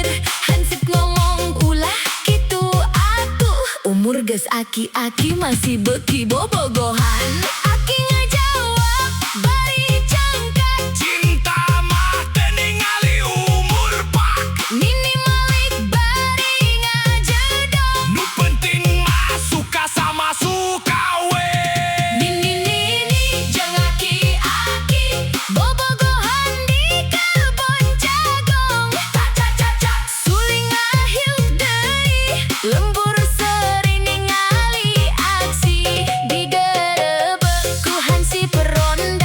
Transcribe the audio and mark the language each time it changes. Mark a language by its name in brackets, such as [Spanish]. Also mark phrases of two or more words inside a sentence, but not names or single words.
[Sundanese] Hansip ngomong ulah kitu atuh, umur geus aki-aki masih beuki bobogohan. Aki ngajawab bari cangkat, Cinta mah teu ningali umur pak, Nini malik bari ngajedog. nu penting mah [Indonesian] suka sama suka [Sundanese] we. Nini jeung aki-aki bobogohan di kebon jagong. Suling ahiuk deui, lembur seri ningali aksi digerebek ku hansip ronda.